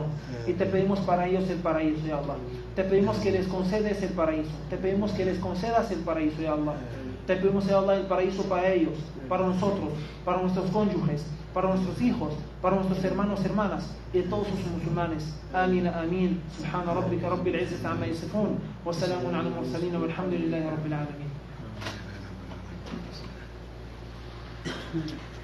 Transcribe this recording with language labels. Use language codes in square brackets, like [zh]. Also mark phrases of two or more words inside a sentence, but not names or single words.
[es] Y te pedimos para ellos el paraíso, [ar] يا الله. [es] Te pedimos que les concedes el paraíso. Te pedimos que les concedas el paraíso, [ar] يا الله. [es] Te pedimos, [ar] يا الله, [es] el paraíso para ellos, para nosotros, para nuestros cónyuges, para nuestros hijos, para nuestros hermanos, hermanas y todos los musulmanes. [ar] آمين، آمين. سبحان ربك رب العزة عما يصفون. وسلام على المرسلين والحمد لله رب العالمين.